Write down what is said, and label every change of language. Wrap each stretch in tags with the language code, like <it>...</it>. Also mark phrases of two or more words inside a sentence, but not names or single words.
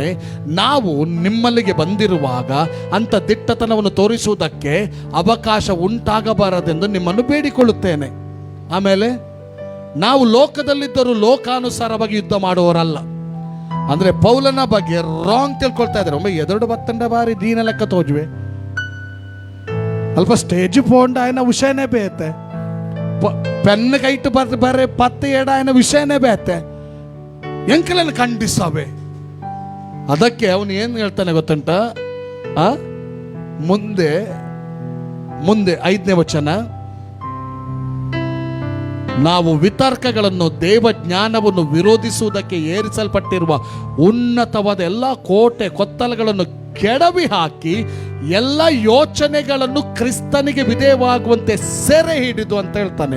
<kn>ನಾವು ನಿಮ್ಮಲ್ಲಿಗೆ ಬಂದಿರುವಾಗ ಅಂಥ ದಿಟ್ಟತನವನ್ನು ತೋರಿಸುವುದಕ್ಕೆ ಅವಕಾಶ ಉಂಟಾಗಬಾರದೆಂದು ನಿಮ್ಮನ್ನು ಬೇಡಿಕೊಳ್ಳುತ್ತೇನೆ. ಆಮೇಲೆ ನಾವು ಲೋಕದಲ್ಲಿದ್ದರೂ ಲೋಕಾನುಸಾರವಾಗಿ ಯುದ್ಧ ಮಾಡುವವರಲ್ಲ. ಅಂದರೆ ಪೌಲನ ಬಗ್ಗೆ ರಾಂಗ್ ತಿಳ್ಕೊಳ್ತಾ ಇದ್ದಾರೆ.</kn> <tcy>ಒಮ್ಮೆ ಎದುರು ಬತ್ತಂಡ ಬಾರಿ ದೀನ ಲೆಕ್ಕ ತೋಜುವೆ ಅಲ್ಪ ಸ್ಟೇಜ್ ಪೋಂಡ ಆಯ್ನ ವಿಷಯನೇ ಬೇತೆ, ಪೆನ್ ಕೈಟ್ ಬರ್ರೆ ಪತ್ತೆ ಏಡ ಆಯ್ನ ವಿಷಯನೇ ಬೇತೆ, ಎಂಕಲನ್ನು ಖಂಡಿಸವೆ.</tcy> <kn>ಅದಕ್ಕೆ ಅವನು ಏನು ಹೇಳ್ತಾನೆ ಗೊತ್ತುಂಟ? ಮುಂದೆ 5ನೇ ವಚನ, ನಾವು ವಿತರ್ಕಗಳನ್ನು, ದೇವಜ್ಞಾನವನ್ನು ವಿರೋಧಿಸುವುದಕ್ಕೆ ಏರಿಸಲ್ಪಟ್ಟಿರುವ ಉನ್ನತವಾದ ಎಲ್ಲ ಕೋಟೆ ಕೊತ್ತಲಗಳನ್ನು ಕೆಡವಿ ಹಾಕಿ ಎಲ್ಲ ಯೋಚನೆಗಳನ್ನು ಕ್ರಿಸ್ತನಿಗೆ ವಿಧೇಯವಾಗುವಂತೆ ಸೆರೆ ಹಿಡಿದು ಅಂತ ಹೇಳ್ತಾನೆ.</kn>